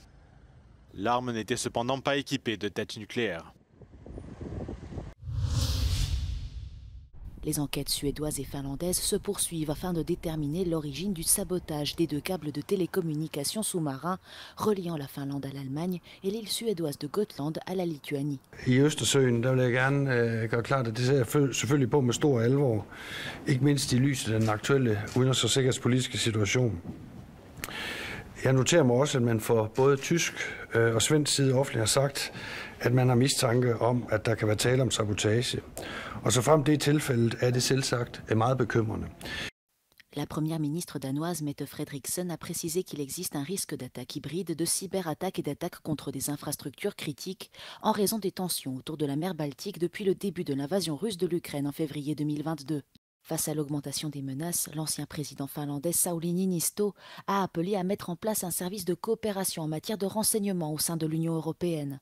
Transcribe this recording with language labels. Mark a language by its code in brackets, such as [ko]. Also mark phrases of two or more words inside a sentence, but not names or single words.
[fr] L'arme n'était cependant pas équipée de têtes nucléaires. Les enquêtes suédoises et finlandaises se poursuivent afin de déterminer l'origine du sabotage des 2 câbles de télécommunication sous-marins reliant la Finlande à l'Allemagne et l'île suédoise de Gotland à la Lituanie. [da] I Østersøen, der vil jeg gerne gøre klart, at det ser jeg selvfølgelig på med stor alvor, ikke mindst i lyset af den aktuelle udenrigs- og sikkerhedspolitiske situation. Jeg noterer mig også, at man fra både tysk og svensk side offentligt har sagt, at man har mistanke om, at der kan være tale om sabotage. Og så frem det er tilfældet, er det selvsagt meget bekymrende. [fr] La première ministre danoise Mette Frederiksen a précisé qu'il existe un risque d'attaque hybride, de cyberattaque et d'attaque contre des infrastructures critiques en raison des tensions autour de la mer Baltique depuis le début de l'invasion russe de l'Ukraine en février 2022. Face à l'augmentation des menaces, l'ancien président finlandais Sauli Niinisto a appelé à mettre en place un service de coopération en matière de renseignement au sein de l'Union européenne.